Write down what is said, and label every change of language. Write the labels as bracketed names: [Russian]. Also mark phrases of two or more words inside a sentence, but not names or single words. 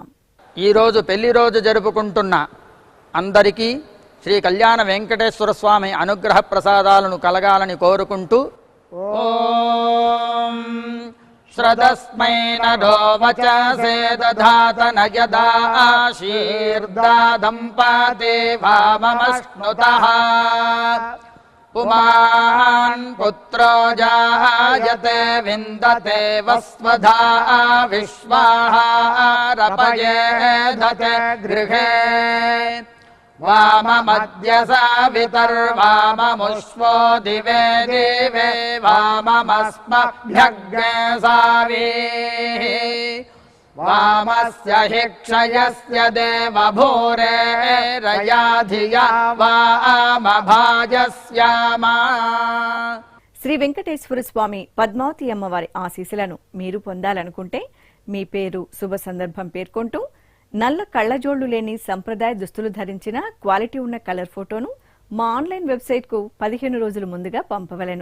[Telugu] ఈ రోజు పెళ్లి రోజు జరుపుకుంటున్న అందరికీ శ్రీ కళ్యాణ వెంకటేశ్వర స్వామి అనుగ్రహ ప్రసాదాలను కలగాలని కోరుకుంటూ [Sanskrit] ఓం శ్రదస్మై నరో వచసే దధాత నయదా ఆశీర్దాదం పాదే వామమశ్నుతః पुमान् पुत्रो जायते विन्दते वस्वधा विश्वाहारपयेधते गृहे वाममद्य सावितर्वाममुष्वो दिवे दिवे वाममस्मभ्यग्ने सावीः वामस्य हि क्षयस्य देवभूरे रया धिया वामभाजस्यामा. [Telugu] శ్రీ వెంకటేశ్వర స్వామి పద్మావతి అమ్మవారి ఆశీస్సులను మీరు పొందాలనుకుంటే మీ పేరు శుభ సందర్భం పేర్కొంటూ నల్ల కళ్లజోళ్లు లేని సంప్రదాయ దుస్తులు ధరించిన క్వాలిటీ ఉన్న కలర్ ఫోటోను మా [English] online website [Telugu] 15 రోజుల ముందుగా పంపవలెను.